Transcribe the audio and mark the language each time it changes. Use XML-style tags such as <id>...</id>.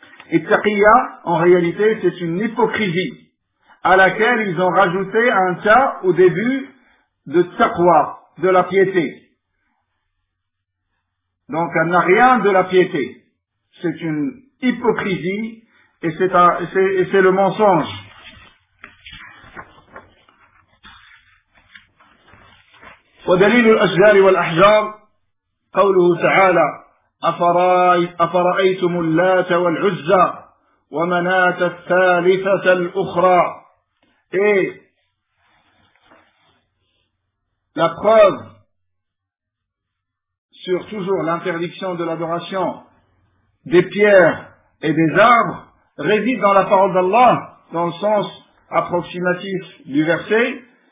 <fr>Et taqiyya, en réalité, c'est une hypocrisie à laquelle ils ont rajouté un ta au début de taqwa, de la piété. Donc, elle n'a rien de la piété. C'est une hypocrisie et c'est le mensonge.</fr> <ar>ودليل الأشجار والأحجار قوله تعالى أفرأيتم اللات والعزى ومناة الثالثة الأخرى.</ar> <fr>Et la preuve sur toujours l'interdiction de l'adoration des pierres et des arbres réside dans la parole d'Allah dans le sens approximatif du verset.</fr>